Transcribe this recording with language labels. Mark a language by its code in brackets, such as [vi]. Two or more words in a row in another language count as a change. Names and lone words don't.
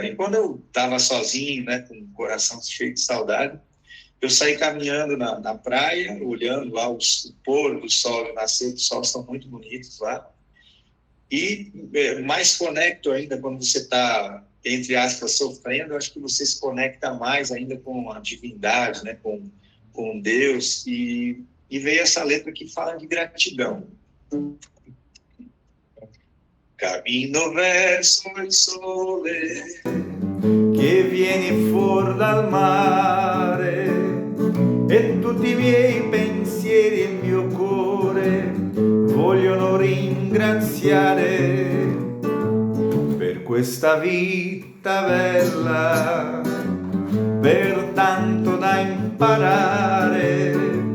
[pt] E quando eu estava sozinho, né, com o coração cheio de saudade, eu saí caminhando na praia, olhando lá o pôr do sol e o nascer do sol, são muito bonitos lá. E mais conecto ainda quando você está, entre aspas, sofrendo, acho que você se conecta mais ainda com a divindade, né, com Deus. E veio essa letra que fala de gratidão. [it] Cammino verso il sole che viene fuori dal mare e tutti i miei pensieri e il mio cuore vogliono ringraziare per questa vita bella, per tanto da imparare